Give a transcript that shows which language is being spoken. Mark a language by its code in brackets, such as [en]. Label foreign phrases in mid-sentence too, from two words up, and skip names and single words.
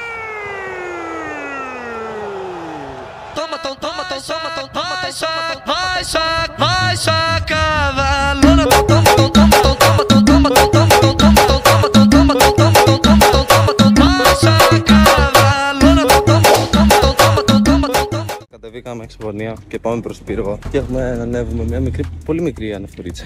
[pt] Toma, toma, toma, toma, toma, vai, cavalona. Toma, toma, toma, toma, toma, toma, [el] Κατεβήκαμε Εξοπονία και πάμε προς Πύργο και έχουμε ανέβουμε μια μικρή, πολύ μικρή ανεφτουρίτσα.